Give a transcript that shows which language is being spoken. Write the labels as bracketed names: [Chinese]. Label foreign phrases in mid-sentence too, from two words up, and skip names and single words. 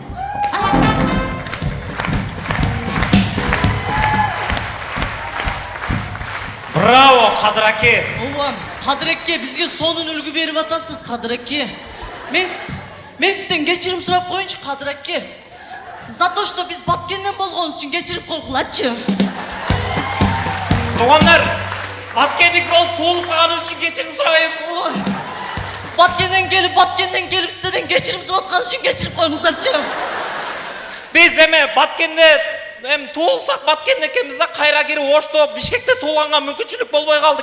[Kyrgyz] Браво, Кадыр аке. Ооба, Кадыр аке, бизге сонун үлгү берип атасыз, Кадыр аке. Мен сизден кечирим сурап коеюнчу, Кадыр аке. [Russian] За то, что [Kyrgyz] биз Баткенден болгонубуз үчүн кечирип койгулачы. Туугандар, Баткендик болуп туулуп калганыбыз үчүн кечирим сурабайбыз. Баткенден келип сизден кечирим сурап атканыбыз үчүн кечирип коюңуздарчы. Биз эме Баткенде туулсак Баткенде экенбиз да, кайра кирип Ошто, Бишкекте туулганга мүмкүнчүлүк болбой калды.